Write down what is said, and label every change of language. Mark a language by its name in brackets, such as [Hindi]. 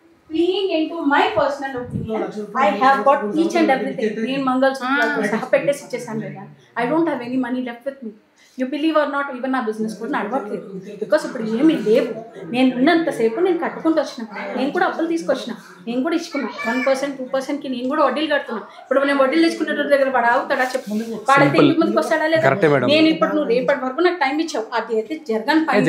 [English] Being into my personal opinion, I have got each and everything. [Telugu] నేను మంగళసూత్రాలతో సహా పెట్టేసి ఇచ్చేసాను కదా. [English] I don't have any money left with me. You believe or not, even [Telugu] నా business కూడా నడవట్లేదు. Because ఇప్పుడు ఏమీ లేవు. నేను ఉన్నంతసేపు నేను కట్టుకుంటూ వచ్చిన, నేను కూడా అప్పులు తీసుకొచ్చిన, నేను కూడా ఇచ్చుకున్నా. 1%, 2%కి నేను కూడా వడ్డీలు కడుతున్నా. ఇప్పుడు నేను వడ్డీలు తీసుకున్న దగ్గర వాడు ఆగుతాడా చెప్పు? వాడైతే ఇంటి ముందుకు వస్తాడా లేదా? నేను ఇప్పుడు నువ్వు రేపటి వరకు నాకు టైం ఇచ్చావు, అది అయితే జరగని పని.